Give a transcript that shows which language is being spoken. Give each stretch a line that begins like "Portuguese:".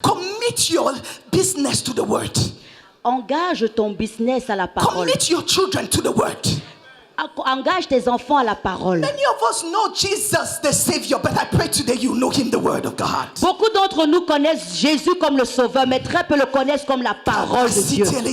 English: Commit your business to the word.
French: Engage ton business à la parole.
English: Commit your children to the word.
French: Engage tes enfants à la parole.
English: Many of us know Jesus the Savior, but I pray today you know him the word of God.
French: Beaucoup d'entre nous connaissent Jésus comme le Sauveur, mais très peu le connaissent comme la parole de Dieu.